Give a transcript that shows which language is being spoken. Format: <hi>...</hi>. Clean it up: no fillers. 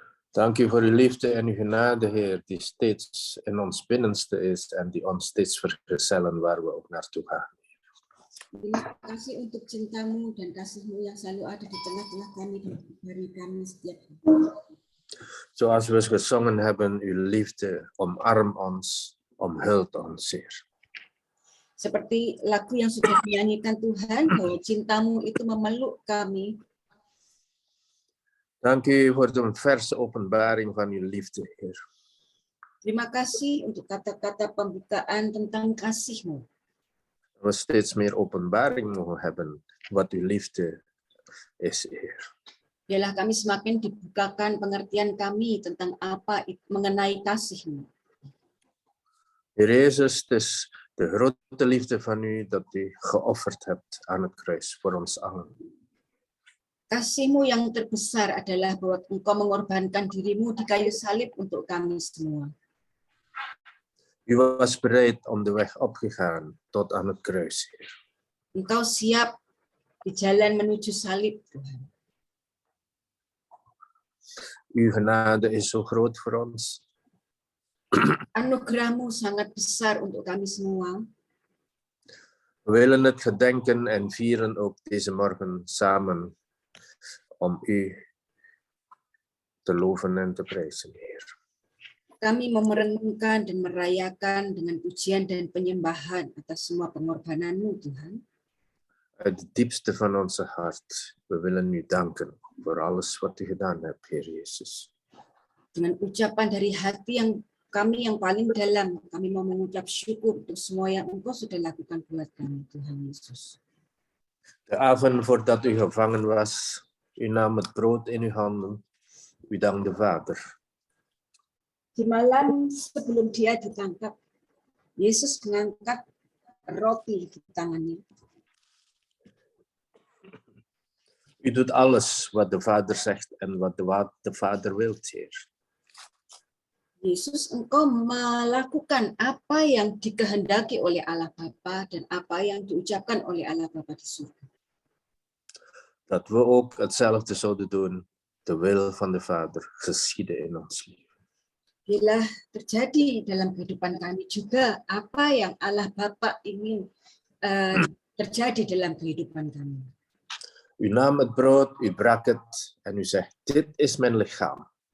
<nl>Dank u voor uw liefde en uw genade, Heer, die steeds in ons binnenste is en die ons steeds vergezellen waar we ook naartoe gaan.</nl> <id>Terima kasih untuk cinta-Mu dan kasih-Mu yang selalu ada di tengah-tengah kami dan beri kami setiap hari.</id> <nl>Zoals we gezongen hebben, uw liefde omarm ons, omhult ons, Heer.</nl> <id>Seperti lagu yang sudah dinyanyikan Tuhan, bahwa cinta-Mu itu memeluk kami.</id> <nl>Dank u voor de verse openbaring van uw liefde, Heer.</nl> <id>Terima kasih untuk kata-kata pembukaan tentang kasih-Mu.</id> <nl>We steeds meer openbaring mogen hebben wat uw liefde is, Heer.</nl> <id>Biarlah kami semakin dibukakan pengertian kami tentang apa mengenai kasih-Mu.</id> <nl>Heer Jezus, het is de grote liefde van u dat u geofferd hebt aan het kruis voor ons allen.</nl> <id>Kasih-Mu yang terbesar adalah bahwa Engkau mengorbankan diri-Mu di kayu salib untuk kami semua.</id> <nl>U was bereid om de weg opgegaan tot aan het kruis, Heer.</nl> <id>Engkau siap di jalan menuju salib, Tuhan.</id> <nl>Uw genade is zo groot voor ons.</nl> <id>Anugerah-Mu sangat besar untuk kami semua.</id> <nl>We willen het gedenken en vieren ook deze morgen samen om u te loven en te prijzen, Heer.</nl> <id>Kami merenungkan dan merayakan dengan pujian dan penyembahan atas semua pengorbanan-Mu, Tuhan.</id> <nl>Uit het diepste van onze hart, we willen u danken voor alles wat u gedaan hebt, Heer Jezus.</nl> <id>Dengan ucapan dari hati yang kami yang paling dalam, kami mau mengucap syukur untuk semua yang Engkau sudah lakukan buat kami, Tuhan Yesus.</id> <nl>De avond voordat u gevangen was, u nam het brood in uw handen, u dankte Vader.</nl> <id>Di malam sebelum dia ditangkap, Yesus mengangkat roti di tangannya.</id> <nl>U doet alles wat de Vader zegt en wat de Vader wil, Heer.</nl> <id>Yesus, Engkau melakukan apa yang dikehendaki oleh Allah Bapa dan apa yang diucapkan oleh Allah Bapa di surga.</id> <nl>Dat we ook hetzelfde zouden doen, de wil van de Vader geschieden in ons leven.</nl> <id>Bila terjadi dalam kehidupan kami juga apa yang Allah Bapa ingin terjadi dalam kehidupan kami.</id> <nl>U nam het brood, u brak het en u zegt, dit is mijn lichaam.</nl>